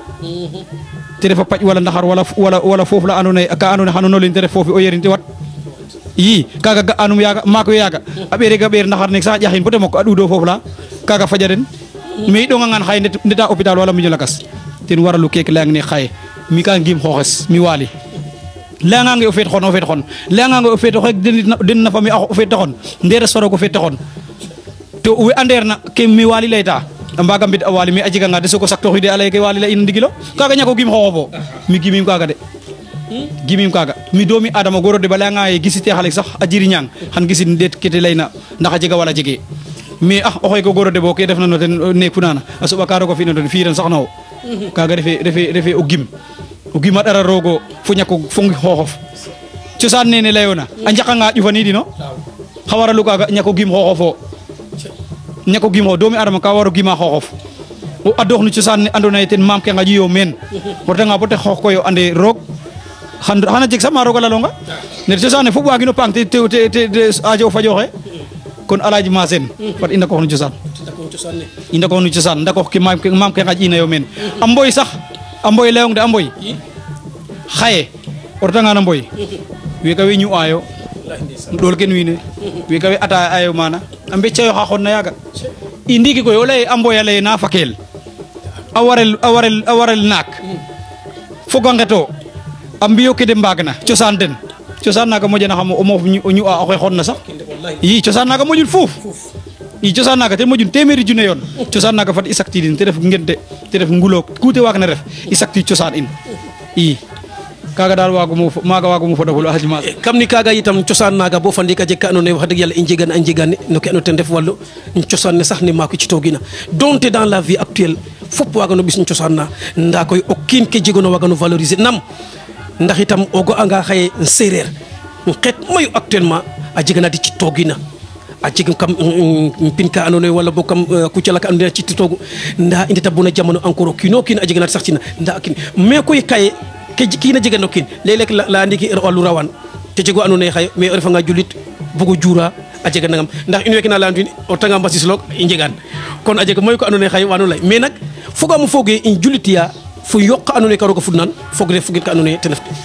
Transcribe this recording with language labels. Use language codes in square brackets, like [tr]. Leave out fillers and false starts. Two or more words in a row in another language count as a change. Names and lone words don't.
[srr] te ref a paƴ wala ndaxar wala foof la andoona yee ka andoona yee xano nolin te ref foofi o yerin te wat i kaaga ga'anum yaaga maak we yaaga a ɓeerega ɓeer ndaxar nek sa ƴaxin bata mok a ɗuuɗo foof la kaaga fajaren mais i ɗongangaan xaye ndeta hôpital wala mbiño lakas ten waralu keeke layang ne xaye mi ka ngim xooxes mi Waly layangange o feet xon layangange o feet oxe den na famille o feet xon nderes faroog o feet xon to we andeer na ke mi Waly layta a mbaga mbid a Waly mais a jeganga de soko saktoxide a lay ke Waly lay in ndigilo kaaga ñako gim xooxofo mi gimim kaaga de gimim kaaga mi doomi adama goro de ba layanga ye gisite xale sax a jiriñang xan gisin ndeet kete layna ndax a jega wala jege mais oxoy ko goro de bo ke defna no ten neeku nana a soɓa ka roog o fina ten fiiran sax na wo kaaga refe o gim a ɗara roogo fo ñako fongi xooxof cosaan nene leyona a njaqanga ƴufanidino xa waralu kaaga ñako gim xooxofo ñako gim xoox doomi adama ka waro gima xooxof o adoox no cosaan ne andoona yee ten maam ke ngaƴuyo meen o retanga bo te xoox koy o ande roog xana jeg sax ma roog a lalonga ne cosaan ne fop waagino paang te aajo fajoxe kon Alaaji Masen fat i ndakoox no cosaan i ndakoox no cosaan ndakoox ke maam ke ngaƴ'inayo meen a mboy sax a mboy leyong de a mboy xaye o retanga no mboy weeke we ñu'aayo ɗool ken wiin we weeke we ataayo maana a mbeccayo xa xon na yaaga i ndiiki koy o leye a mboy a leye na fakeel a warel naak fog a ngeto a mbiyo ke de mbaagna cosaan den cosaan naaga moƴana xam o moof o ñu'a oxe xon na sax i cosaan naaga moƴun fuuf i cosaan naaga ten moƴun téeméeri junne yoon cosaan naaga fat i saktidin te ref ngente te ref ngulook ku te waagna ref i saktiid cosaan in i kaaga daal maaga waagumo fodaful Alhaji Masen kam ni kaaga yitam cosaan naaga bo fa ndiik a jeg ka andoona yee wax dëgg yàlla i njegan no ke andoona ten ref wallu cosaan ne sax ne maako citoogina donte [fr] dans la vie actuelle [srr] fop waagano ɓis cosaan na ndaa koy o kiin ke jegoona waagano valoriser nam ndax itam o ga'anga xaye seereer xeet mayu actuellement a jega na di citoogina a jeg kam pin ka andoona yee wala bo kam kucala ka andoona yee cititoogu ndaa i ndeta bona jamono encore o kiin o kiin a jega na sax cina ndaa a kiin mais koy kaye ke kiina jega no kiin leeg-leeg laya ndiiki wallu rawan te jego andoona yee xaye mais o refanga julit bugo juura a jega nangam ndax in weeke na leya o retanga mbasisloog i njegaan kon a jega mayu ko andoona yee xaye wano lay mais nak fogaam foge in julitiya fo yoq ka andoona yee ka roog a fudnan fogit ka andoona yee ten ref